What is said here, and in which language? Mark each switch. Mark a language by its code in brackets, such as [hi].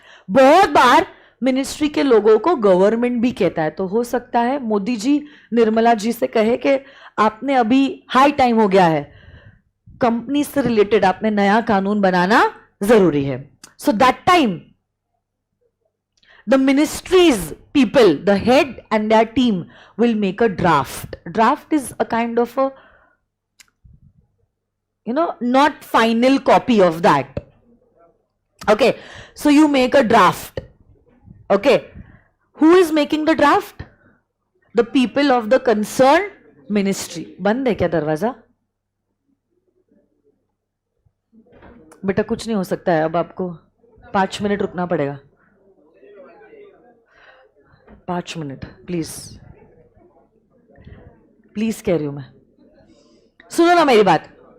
[hi] बहुत बार मिनिस्ट्री के लोगों को गवर्नमेंट भी कहता है, तो हो सकता है मोदी जी निर्मला जी से कहे कि आपने अभी हाई टाइम हो गया है, कंपनी से रिलेटेड आपने नया कानून बनाना जरूरी है। [en] So that time the ministries people, the head and their team will make a draft. Draft is a kind of a, not final copy of that. Okay, so you make a draft. Okay, Who is making the draft? The people of the concerned ministry. [hi] बंद है क्या दरवाजा? बेटा कुछ नहीं हो सकता है, अब आपको 5 मिनट रुकना पड़ेगा. 5 मिनट प्लीज, प्लीज कह रही हूं मैं. सुनो ना मेरी बात.